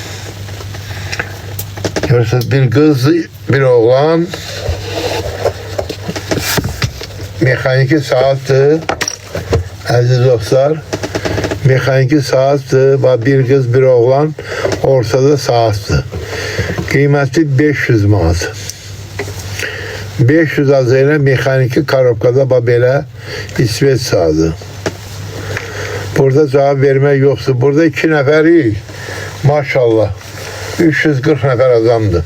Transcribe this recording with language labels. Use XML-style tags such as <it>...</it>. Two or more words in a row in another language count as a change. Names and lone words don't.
<tr>Görürsünüz bir kız, bir oğlan mexaniki saattir.</tr> <az>Aziz dostlar, mexaniki saattir.</az> <tr>Bir kız, bir oğlan ortada saattir.</tr> <az>Qiyməti 500 manat. 500 AZN mexaniki korobkada belə İsveç saati. Burada cevap vermək yoxdur. Burada 2 nəfərik. Maşallah. 340 nəfər adamdır.</az>